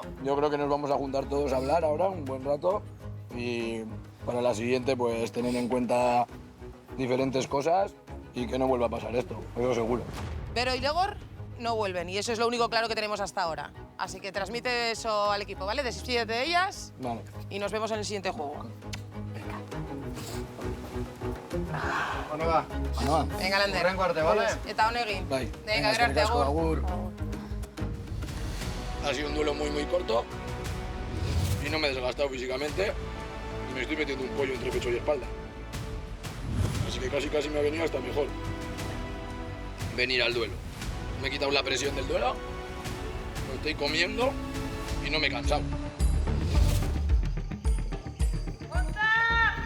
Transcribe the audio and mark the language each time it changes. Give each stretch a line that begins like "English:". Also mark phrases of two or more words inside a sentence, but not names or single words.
Spanish: Yo creo que nos vamos a juntar todos a hablar ahora un buen rato y para la siguiente pues tener en cuenta diferentes cosas y que no vuelva a pasar esto, eso seguro. Vero y Legor no vuelven y eso es lo único claro que tenemos hasta ahora. Así que transmite eso al equipo, ¿vale? Despídete de ellas Vale. y nos vemos en el siguiente juego. Bueno, va. Venga, Lander.
Basque: Hurrengo arte, ¿vale? Eta honegin. Bai.
Spanish: Venga,
Basque: eskerrik
Spanish: gracias,
Basque: asko, agur.
Spanish: Ha sido un duelo muy corto y no me he desgastado físicamente y me estoy metiendo un pollo entre pecho y espalda. Así que casi me ha venido hasta mejor venir al duelo. Me he quitado la presión del duelo, lo estoy comiendo y no me he cansado.